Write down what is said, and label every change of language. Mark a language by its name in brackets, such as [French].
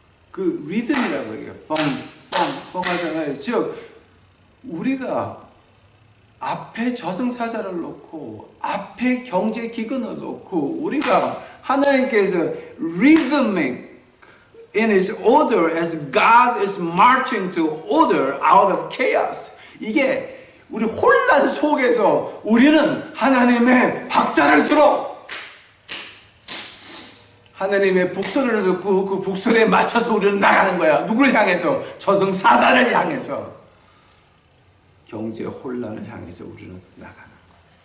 [Korean] 그 리듬이라고 해요. 뻥 하잖아요. 즉 우리가 앞에 저승사자를 놓고 앞에 경제 기근을 놓고 우리가 하나님께서 [English] rhythmic in His order as God is marching to order out of chaos. [Korean] 이게 우리 혼란 속에서 우리는 하나님의 박자를 들어 하나님의 북소리를 듣고 그 북소리에 맞춰서 우리는 나가는 거야. 누구를 향해서? 저승사자를 향해서. 경제 혼란을 향해서 우리는 나가는 거야.